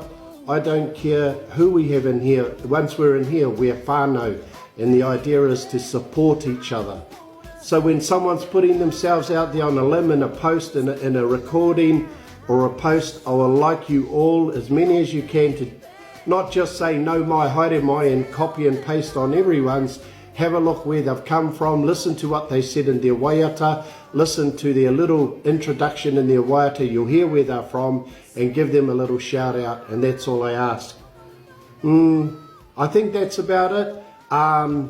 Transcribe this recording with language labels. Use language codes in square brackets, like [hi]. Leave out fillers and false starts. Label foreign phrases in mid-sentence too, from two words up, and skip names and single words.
[en] I don't care who we have in here. Once we're in here, we're whānau. And the idea is to support each other. So when someone's putting themselves out there on a limb in a post, in a recording or a post, I will like you all, as many as you can, to not just say [mi] no mai, haere mai [en] and copy and paste on everyone's. Have a look where they've come from, listen to what they said in their waiata, listen to their little introduction in their waiata, you'll hear where they're from and give them a little shout out, and that's all I ask. I think that's about it.